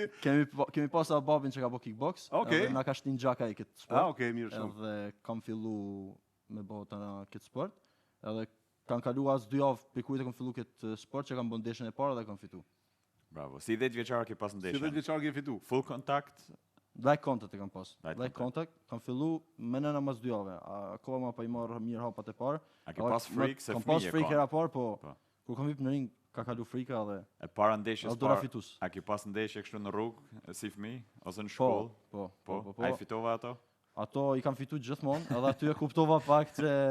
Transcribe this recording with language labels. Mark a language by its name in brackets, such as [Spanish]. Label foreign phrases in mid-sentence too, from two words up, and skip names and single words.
[Albanian] Kemi pas babin që ka bë kickbox. Okej. Na ka shtin gjaka i këtë sport. Okej, mirë shumë. Edhe kam filluar me bota këtë sport. Edhe kanë kaluar as 2 javë për kujt e kam filluar këtë sport që kam bën ndeshjen e parë dhe kam fituar. Bravo. Si 10 vjeçar ke pas ndeshjen? Si 10 vjeçar ke fitu? [English] Full contact? Light contact [Albanian] e kam pas. [English] Light contact, [Albanian] kam fillu me nëna mas 2 javë. Akoma pa i marrë mirë hapat e parë. A ke pas frikë se fëmijë? Kam pas frikë hera parë, po kur kam hip në ring ka kalu frika dhe e para ndeshjes parë. A ke pas ndeshje kështu në rrugë si fëmijë ose në shkollë? Po. Ai fitova ato? Ato i kam fituar gjithmonë, edhe aty e kuptova pak se